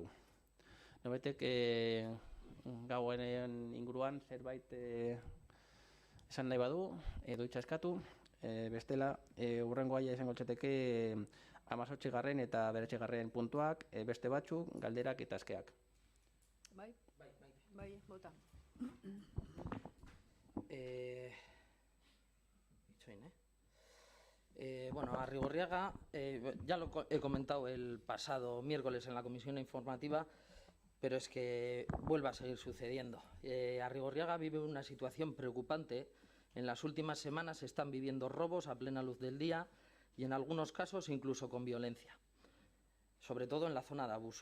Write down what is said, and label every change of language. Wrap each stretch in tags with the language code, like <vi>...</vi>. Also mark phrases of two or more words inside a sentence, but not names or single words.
<eu>Nobetek gauen inguruan zerbait esan nahi badu, edo hitza eskatu, bestela hurrengo aia izango litzateke 18. eta 9. puntuak, beste batzuk, galderak eta askeak. Bai, bota.</eu> <es>Bueno, Arrigorriaga, ya lo he comentado el pasado miércoles en la comisión informativa, pero es que vuelve a seguir sucediendo. Arrigorriaga vive una situación preocupante. En las últimas semanas se están viviendo robos a plena luz del día y en algunos casos incluso con violencia, sobre todo en la zona de abuso.</es>